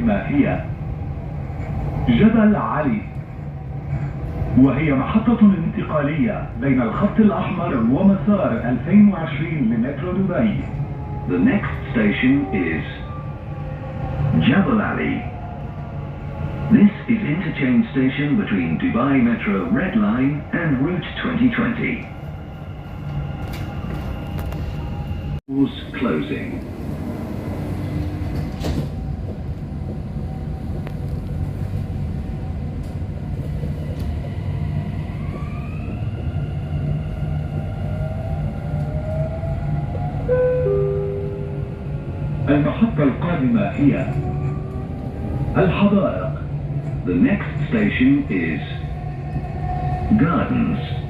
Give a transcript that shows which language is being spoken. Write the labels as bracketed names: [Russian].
[Arabic] هي جبل علي، وهي محطة انتقالية بين الخط الأحمر ومسار 2020 لمترو دبي. [English] The next station is Jebel Ali. This is interchange station between Dubai Metro Red Line and Route 2020. Doors closing. [Arabic] المحطة القادمة هي الحدائق. [English] The next station is Gardens.